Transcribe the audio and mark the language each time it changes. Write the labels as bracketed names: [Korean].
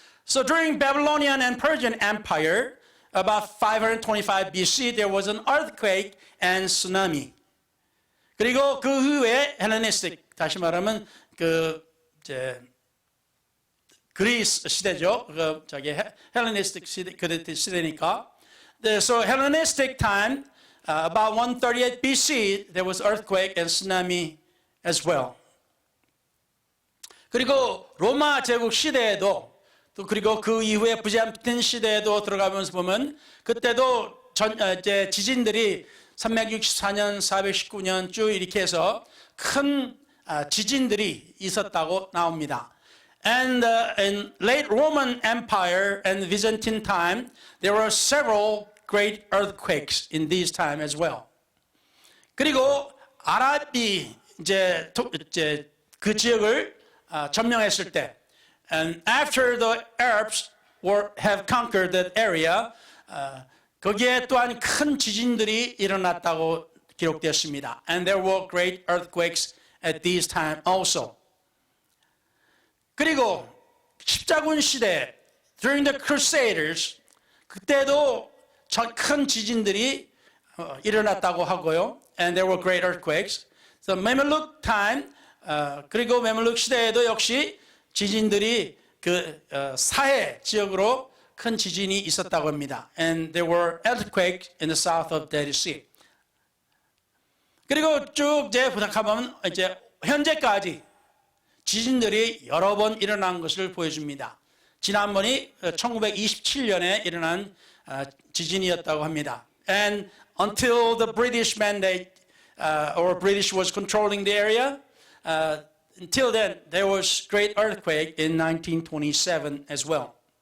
[English] So during Babylonian and Persian Empire, about 525 BC, there was an earthquake and tsunami. [Korean] 그리고 그 후에 헬레니스틱, 다시 말하면 그 이제 그리스 시대죠. 그 저기 헬레니스틱 시대 그 시대니까. [English] So Hellenistic time, about 138 BC, there was earthquake and tsunami as well. [Korean] 그리고 로마 제국 시대에도 또 그리고 그 이후에 비잔틴 시대에도 들어가면서 보면 그때도 이제 지진들이 364년, 419년 쭉 이렇게 해서 큰 지진들이 있었다고 나옵니다. [English] And in late Roman Empire and Byzantine time, there were several great earthquakes in these time as well. [Korean] 그리고 아랍이 이제 그 지역을 점령했을 때, [English] and after the Arabs have conquered that area, [Korean] 거기에 또한 큰 지진들이 일어났다고 기록되었습니다. [English] And there were great earthquakes at this time also. [Korean] 그리고 십자군 시대, [English] during the Crusaders, [Korean] 그때도 큰 지진들이 일어났다고 하고요. [English] And there were great earthquakes. [Korean] So 메멜룩 time, 그리고 메멜룩 시대에도 역시 지진들이 그 사해 지역으로 큰 지진이 있었다고 합니다. [English] And there were earthquakes in the south of Dead Sea. [Korean] 그리고 쭉 이제 보면 이제 현재까지 지진들이 여러 번 일어난 것을 보여줍니다. 지난번이 1927년에 일어난 지진이었다고 합니다. [English] And until the British mandate or British was controlling the area, until then there was great earthquake in 1927 as well.